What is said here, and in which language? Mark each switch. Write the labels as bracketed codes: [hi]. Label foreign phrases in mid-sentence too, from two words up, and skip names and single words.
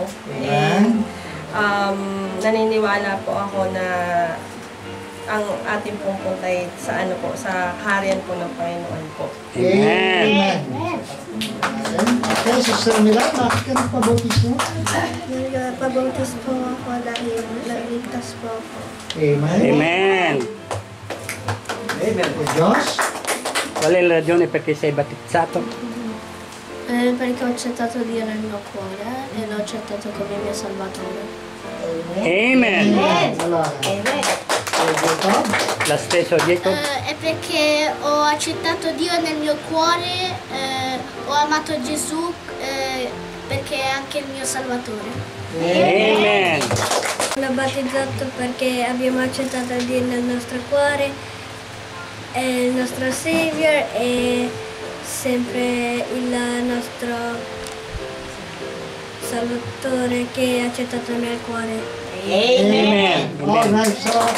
[tl] And naniniwala po ako na ang ating pong puntay sa sa harian po ng Panginoon po. Amen. Okay, Sister Mila, bakit ka nagpabautismo? Nagpabautis po ako dahil nagligtas po ako. Amen. Amen. Amen. O Diyos. [it] Qual è la ragione perché sei battezzato? Perché ho accettato Dio nel mio cuore e l'ho accettato come mio salvatore. Amen. Allora, La stessa Jacob. È perché ho accettato Dio nel mio cuore, ho amato Gesù perché è anche il mio salvatore. Amen. L'ho battezzato perché abbiamo accettato Dio nel nostro cuore, è il nostro Savior e sempre il nostro Salvatore che è accettato nel cuore. Amen. [en] all right, so